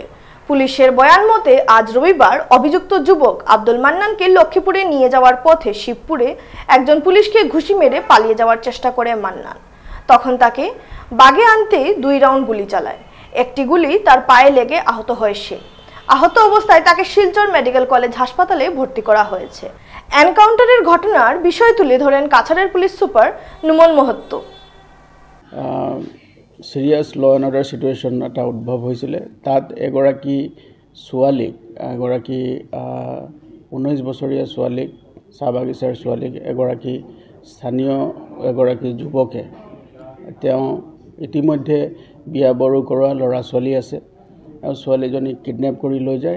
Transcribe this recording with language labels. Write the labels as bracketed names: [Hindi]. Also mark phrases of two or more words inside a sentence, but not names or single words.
[Bangla] পুলিশের বয়ান মতে আজ রবিবার অভিযুক্ত যুবক আব্দুল মান্নানকে লক্ষ্মীপুরে নিয়ে যাওয়ার পথে শিবপুরে একজন পুলিশকে ঘুষি মেরে পালিয়ে যাওয়ার চেষ্টা করে মান্নান। তখন তাকে বাগে আনতে 2 রাউন্ড গুলি চালায়। একটি গুলি তার পায়ে লেগে আহত হয় সে। আহত অবস্থায় তাকে শিলচর মেডিকেল কলেজ হাসপাতালে ভর্তি করা হয়েছে। এনকাউন্টারের ঘটনার বিষয় তুলে ধরেন কাছাড়ের পুলিশ সুপার নুমন মহত্ত। [English] serious law and order situation এটা উদ্ভৱ হৈছিলে। [Assamese] তাত এগৰাকী 19 বছৰীয়া ছোৱালীক, চাহ বাগিচাৰ ছোৱালীক এগৰাকী স্থানীয় যুৱকে, তেওঁ ইতিমধ্যে বিয়া বাৰু কৰোৱা ল'ৰা ছোৱালী আছে, আৰু ছোৱালীজনীক কিডনেপ কৰি লৈ যায়।